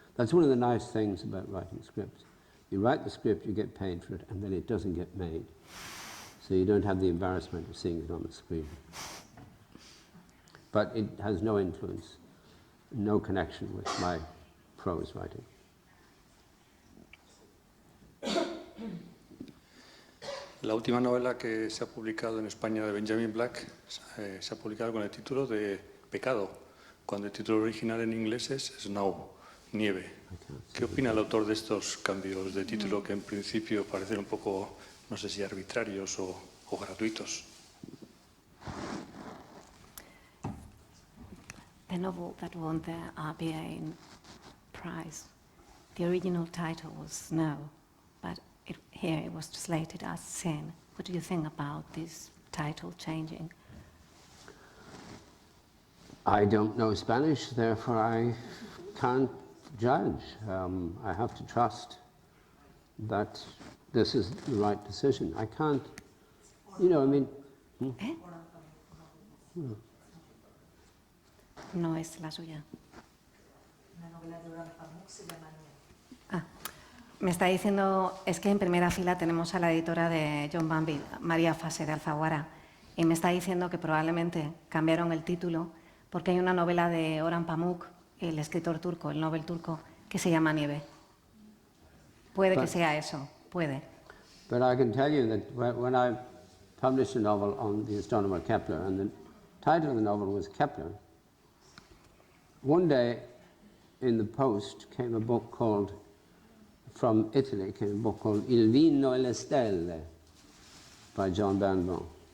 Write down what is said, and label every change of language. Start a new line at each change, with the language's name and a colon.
English: That's one of the nice things about writing scripts. You write the script, you get paid for it, and then it doesn't get made. So you don't have the embarrassment of seeing it on the screen. But it has no influence, no connection with my prose writing.
Spanish: La última novela que se ha publicado en España de Benjamin Black se ha publicado con el título de Pecado, cuando el título original en inglés es Snow, nieve. ¿Qué opina el autor de estos cambios de título que en principio parecen un poco, no sé si arbitrarios o gratuitos?
English: The novel that won the RBA Prize, the original title was Snow, but here it was translated as Sin. What do you think about this title changing? I don't know Spanish, therefore I can't judge. I have to trust that this is the right decision. I can't, I mean...
Spanish: No es la suya. Me está diciendo, es que en primera fila tenemos a la editora de John Banville, María Fase de Alfaguara, y me está diciendo que probablemente cambiaron el título porque hay una novela de Orhan Pamuk, el escritor turco, el Nobel turco, que se llama Nieve. Puede que sea eso, puede.
English: But I can tell you that when I published a novel on the astronomer Kepler, and the title of the novel was Kepler, one day in the post came a book called, from Italy, came a book called Il vino e le stelle by John Banville.